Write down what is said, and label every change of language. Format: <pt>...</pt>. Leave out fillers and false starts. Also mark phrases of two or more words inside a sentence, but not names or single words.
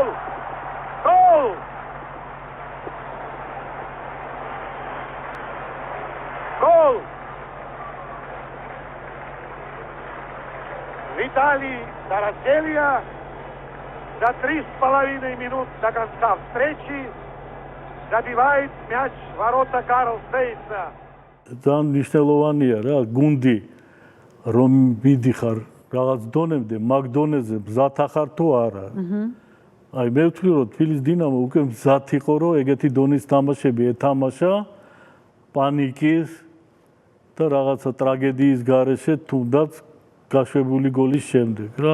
<ru>Гол! Гол! Виталий Тараселья. За 3,5 минут до конца встречи забивает мяч в ворота Карлсбейса.</ru> <ka>ძალიან მნიშვნელოვანია რა, გუნდი რომ მიდიხარ რაღაც დონემდე, მაგ დონეზე მზად ახარ თუ არა. აი მე ვთვლი რომ თბილისის დინამო უკვე მზად იყო რომ ეგეთი დონის თამაშები ეთამაშა პანიკის და რაღაცა ტრაგედიის გარეშე თუნდაც გაშვებული გოლის შემდეგ რა.</ka>